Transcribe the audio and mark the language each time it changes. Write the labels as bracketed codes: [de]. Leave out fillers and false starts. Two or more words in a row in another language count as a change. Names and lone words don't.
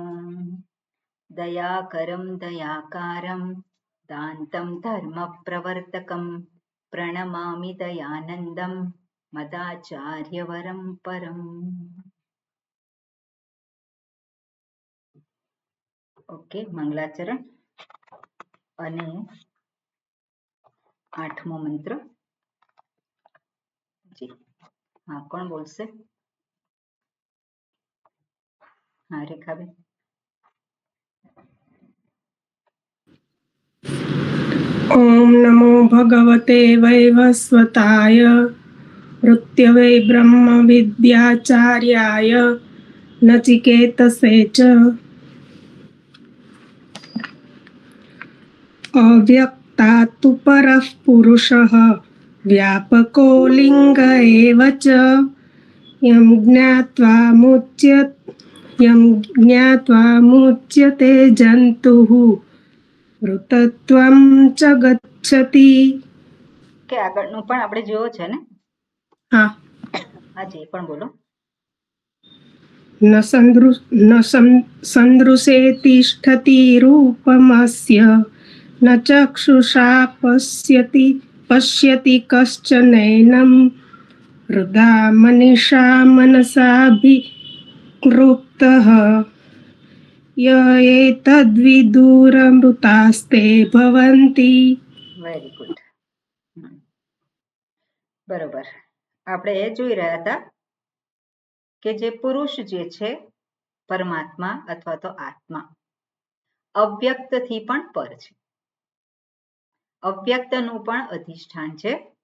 [sa] दयाकरं दयाकारं दान्तं धर्मप्रवर्तकं प्रणमामि दयानन्दं मदाचार्यवरं परम्। [gu] ओके, मंगलाचरण અને 8મો મંત્ર. જી હા, કોણ બોલશે? હા, રેખાબેન. [sa] ओम नमो भगवते वैवस्वताय मृत्यवे ब्रह्म विद्याचार्याय नचिकेतसे च अव्यक्तात् परः पुरुषः व्यापको लिंग एव च यं ज्ञात्वा मुच्यते जन्तुः ऋतत्वं च गच्छति. [gu] કે આગળનું પણ આપણે જોયો છે ને? હા, હાજી, પણ બોલો. [sa] न सन्दृशे तिष्ठति रूपमस्य न चक्षुषा पश्यति कश्चनैनं हृदा मनीषा मनसाभिकृप्तः य एतद्विदुरमृतास्ते भवन्ति. [en] very good. બરોબર. [gu] આપણે એ જોઈ રહ્યા હતા કે જે પુરુષ જે છે પરમાત્મા અથવા તો આત્મા અવ્યક્તથી પણ પર છે, અવ્યક્તનું પણ અધિષ્ઠાન છે.